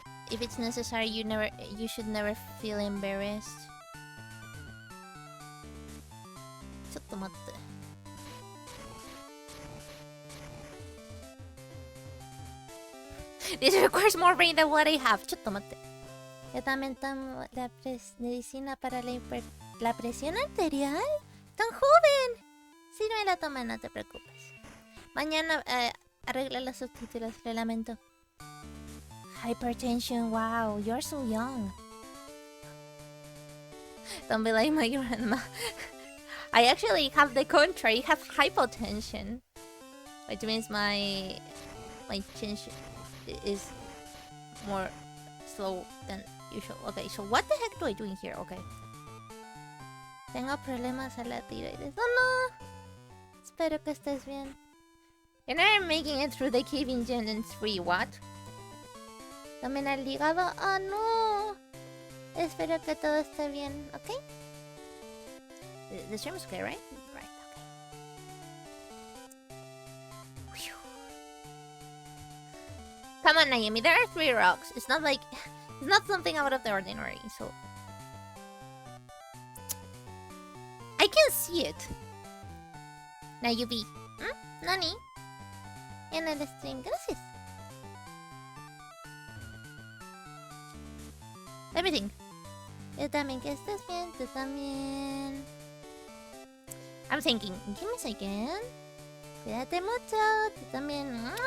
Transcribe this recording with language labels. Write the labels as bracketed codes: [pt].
[en] If it's necessary, you should never feel embarrassed. [ja] ちょっと待って。 [en] This requires more brain than what I have. [ja] ちょっと待って。 [es] Yo también tomo la medicina para la presión arterial. ¡Tan joven! Sí, no me la toman, no te preocupes. Mañana arregla los subtítulos, lo lamento. [en] Hypertension, wow, you're so young. Don't be like my grandma. I actually have the contrary, I have hypotension. Which means my tension is more slow than usual. Okay, so what the heck do I do in here? Okay. [es] Tengo problemas a la tiroides. [en] Oh no! [es] Espero que estés bien. [en] And I'm making it through the cave in Gen 3, what? [es] También al hígado. [en] Oh no! [es] Espero que todo esté bien, okay? [en] The stream is okay, right? Right, okay. Whew. Come on, Naomi, there are 3 rocks. It's not like... It's not something out of the ordinary, so... I can see it. Nayubi. Nani? [es] En el stream, gracias. [en] Everything. [es] Yo también, que estés bien, tú también. [en] I'm thinking, give me a second. [es] Cuídate mucho, tú también.